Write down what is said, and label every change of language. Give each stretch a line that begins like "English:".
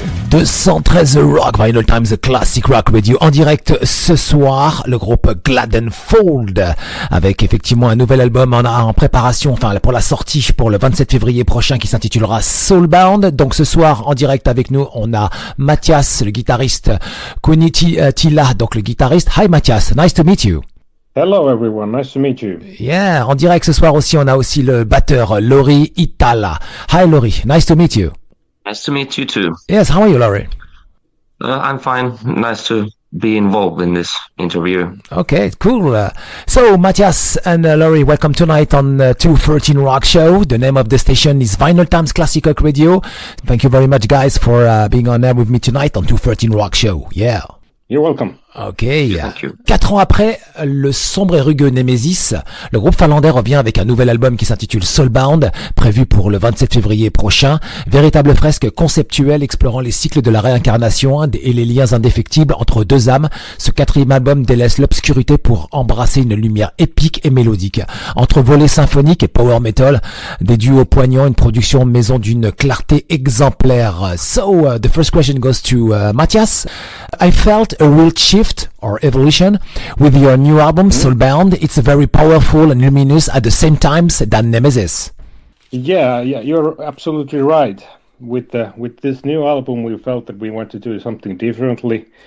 French: 213 Rock, Vinylestime, Classic Rock Radio, en direct ce soir, le groupe Gladenfold, avec effectivement un nouvel album en préparation, enfin pour la sortie pour le 27 février prochain qui s'intitulera Soulbound. Donc ce soir, en direct avec nous, on a Mathias, le guitariste, Tila, donc le guitariste.
English: Hi Mathias, nice to meet you. Hello everyone, nice to meet you.
French: Yeah, en direct ce soir aussi, on a aussi le batteur Laurie Itala.
English: Hi Laurie, nice to meet you. Nice to meet you too. Yes, how are you, Laurie? I'm fine. Nice to be involved in this interview. Okay, cool. So, Mathias and Laurie, welcome tonight on 213 Rock Show. The name of the station is Vinylestimes Classic Rock Radio. Thank you very much, guys, for being on air with me tonight on 213 Rock Show. Yeah. You're welcome. Ok.
French: 4 ans après le sombre et rugueux Nemesis, le groupe finlandais revient avec un nouvel album qui s'intitule Soulbound, prévu pour le 27 février prochain. Véritable fresque conceptuelle explorant les cycles de la réincarnation et les liens indéfectibles entre deux âmes. Ce quatrième album délaisse l'obscurité pour embrasser une lumière épique et mélodique. Entre volets symphoniques et power metal, des duos poignants, une production maison d'une clarté exemplaire.
English: So, the first question goes to Mathias. I felt a real shift or evolution with your new album Soulbound. It's very powerful and luminous at the same time than Nemesis. Yeah, you're absolutely right. With this new album, we felt that we want to do something differently.